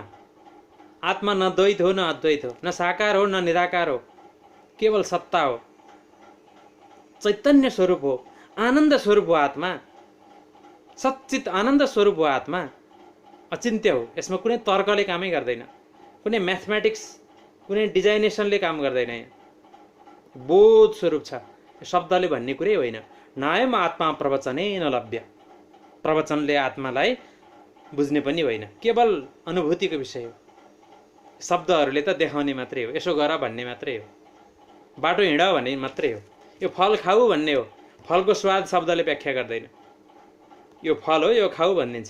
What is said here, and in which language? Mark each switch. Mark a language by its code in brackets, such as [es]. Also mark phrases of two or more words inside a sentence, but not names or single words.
[ne] आत्मा न द्वैत हो न अद्वैत हो, न साकार हो न निराकार हो, केवल सत्ता हो, चैतन्य स्वरूप हो, आनन्द स्वरूप हो आत्मा, सच्चित आनन्द स्वरूप हो आत्मा। अचिन्त्य हो। यसमा कुनै तर्कले कामै गर्दैन, कुनै म्याथमेटिक्स, कुनै डिजाइनेसनले काम गर्दैन। यहाँ बोध स्वरूप छ। शब्दले भन्ने कुरै होइन। [sa] नायम आत्मा प्रवचनै न लभ्य। [ne] प्रवचनले आत्मालाई बुझ्ने पनि होइन, केवल अनुभूतिको विषय हो। शब्दहरूले त देखाउने मात्रै हो, यसो गर भन्ने मात्रै हो, बाटो हिँड भन्ने मात्रै हो, यो फल खाऊ भन्ने हो। फलको स्वाद शब्दले व्याख्या गर्दैन। यो फल हो, यो खाऊ भनिदिन्छ।